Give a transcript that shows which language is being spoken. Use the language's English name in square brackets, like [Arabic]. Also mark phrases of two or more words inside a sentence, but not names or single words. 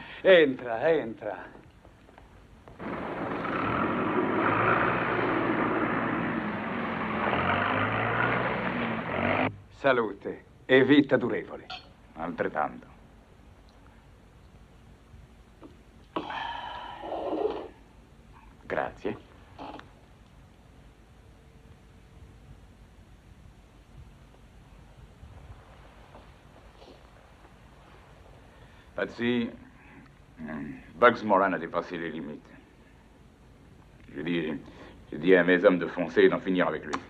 [Italian] Entra, entra. Salute e vita durevole. Altrettanto. Grazie. [French] Patsy, Bugs Moran a dépassé les limites. J'ai dit à mes hommes de foncer et d'en finir avec lui.